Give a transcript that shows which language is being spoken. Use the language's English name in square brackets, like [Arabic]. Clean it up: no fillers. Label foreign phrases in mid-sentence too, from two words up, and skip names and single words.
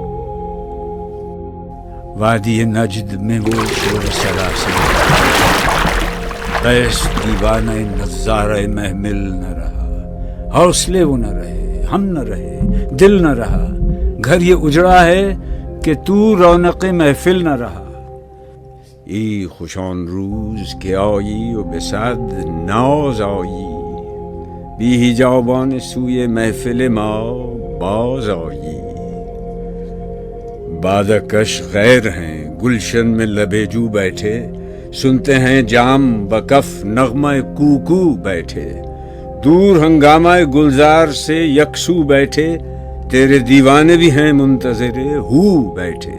[Urdu] وادی نجد میں وہ شور سراسر، قیس دیوانہ نظارہ محمل نہ رہا. حوصلے وہ نہ رہے، ہم نہ رہے، دل نہ رہا. گھر یہ اجڑا ہے کہ تو رونق محفل نہ رہا. [Persian] ای خوشان روز که آیی و به صد ناز آیی، بی حجابان سوی محفل ما باز آیی. [Urdu] بادکش غیر ہیں گلشن میں لبے جو بیٹھے، سنتے ہیں جام بکف نغمہ کوکو بیٹھے، دور ہنگامہ گلزار سے یکسو بیٹھے، تیرے دیوانے بھی ہیں منتظر ہو بیٹھے۔